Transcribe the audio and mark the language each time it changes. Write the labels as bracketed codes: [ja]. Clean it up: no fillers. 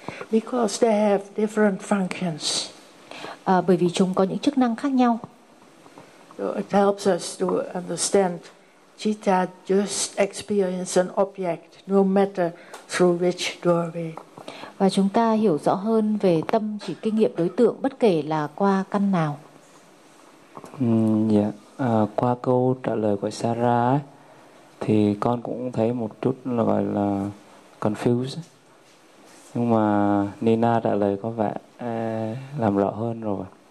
[en] Because they have different functions. [vi] Bởi vì chúng có những chức năng khác nhau. [en] So it helps us to understand citta just experience an object no matter through which doorway. [vi] Và chúng ta hiểu rõ hơn về tâm chỉ kinh nghiệm đối tượng bất kể là qua căn nào. Dạ, qua câu trả lời của Sarah ấy, thì con cũng thấy một chút là gọi là confused. Nhưng mà Nina trả lời có vẻ làm rõ hơn rồi.